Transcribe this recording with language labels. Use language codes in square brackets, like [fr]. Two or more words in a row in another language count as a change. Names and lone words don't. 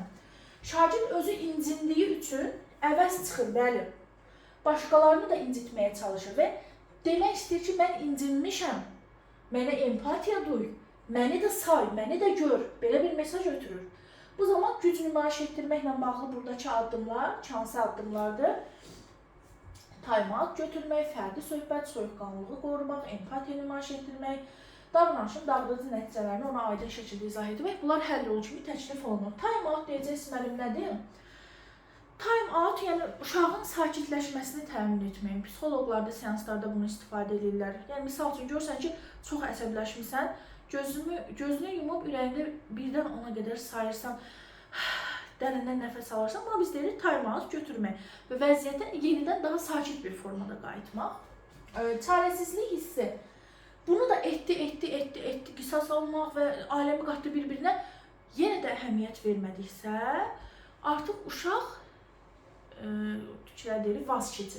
[az] Şagird özü incindiyi üçün əvəz çıxır, bəli. Başqalarını da incitməyə çalışır və demək istəyir ki, mən incinmişəm, mənə empatiya duy, məni də say, məni də gör, belə bir mesaj ötürür. Bu zaman güc nümayiş etdirməklə bağlı buradakı addımlar, hansı addımlardır? Time-out götürmək, fərdi söhbət, soyuqqanlılığı qorumaq, empatiya nümayiş etdirmək, davranışın dağıdıcı nəticələrini ona aydın şəkildə izah etmək. Bunlar həll yolu kimi təklif olunur. Time-out deyəcəksiniz müəllim nədir? Time-out, yəni uşağın sakitləşməsini təmin etmək. Psixoloqlar da seanslarda bunu istifadə edirlər. Yəni misal üçün görsən ki, çox əsəbləşmisən, gözünü yumub ürəyində birdən ona qədər sayırsan, dərindən nəfəs alırsan, buna biz deyirik time-out götürmək və vəziyyətə yenidən daha sakit bir formada qayıtmaq. Çarəsizlik hissi. Bunu da etdi, qisas almaq və aləmi qatdı bir-birinə yenə də əhəmiyyət vermədiksə, artıq uşaq vaz keçir.